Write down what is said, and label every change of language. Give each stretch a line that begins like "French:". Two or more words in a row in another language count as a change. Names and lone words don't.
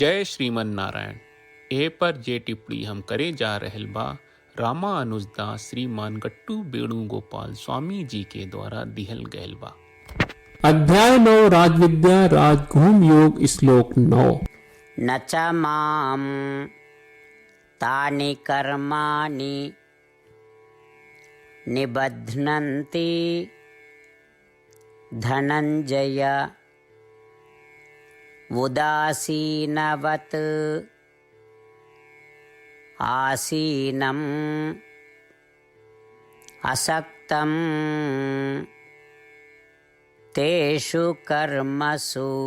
Bhojpuri: जय श्रीमन नारायण। ए पर जे टिप्पणी हम करे जा रहल बा रामा अनुजदास श्रीमान गट्टू वेणुगोपाल स्वामी जी के द्वारा दिहल गयल बा। अध्याय 9 राजविद्या राजगुम योग श्लोक 9।
Sanskrit: न च मां तानि कर्माणि निबध्नन्ति धनञ्जय उदासीनवत् आसीनम् असक्तं तेषु कर्मसु।